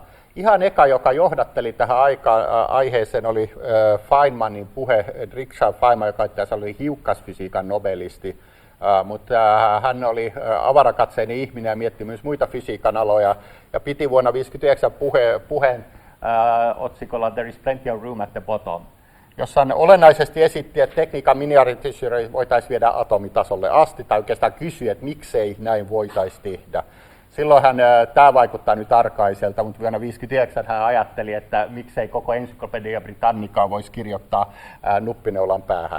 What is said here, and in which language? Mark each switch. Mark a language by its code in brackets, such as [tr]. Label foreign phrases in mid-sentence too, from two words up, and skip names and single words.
[fi] Ihan eka, joka johdatteli tähän aiheeseen, oli Feynmanin puhe, Richard Feynman, joka itse asiassa oli hiukkasfysiikan nobelisti, mutta hän oli avarakatseinen ihminen ja mietti myös muita fysiikan aloja ja piti vuonna 1959 puheen otsikolla [en] There is plenty of room at the bottom, [fi] jossa hän olennaisesti esitti, että tekniikan miniaturisyyden voitaisiin viedä atomitasolle asti, tai oikeastaan kysyä, että miksei näin voitaisiin tehdä. Silloinhan tämä vaikuttaa nyt arkaiselta, mutta vuonna 1959 hän ajatteli, että miksei koko Encyclopedia Britannicaa voisi kirjoittaa nuppineulan päähän.